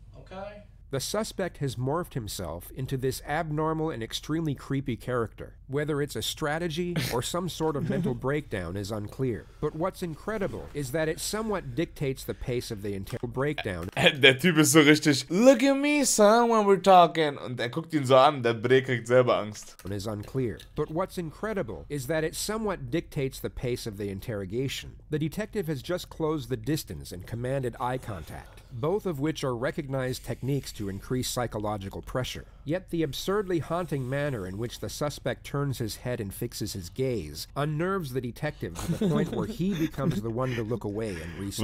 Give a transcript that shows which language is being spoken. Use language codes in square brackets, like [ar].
[en] Okay? The suspect has morphed himself into this abnormal and extremely creepy character. Whether it's a strategy or some sort of mental breakdown is unclear. But what's incredible is that it somewhat dictates the pace of the entire breakdown. [de] Der Typ ist so richtig, [en] look at me, son, when we're talking. [de] Und er guckt ihn so an, der Bre kriegt selber Angst. [en] Is unclear. But what's incredible is that it somewhat dictates the pace of the interrogation. The detective has just closed the distance and commanded eye contact, both of which are recognized techniques to increase psychological pressure. Yet the absurdly haunting manner in which the suspect turns his head and fixes his gaze unnerves the detective to the point where he becomes the one to look away and reset.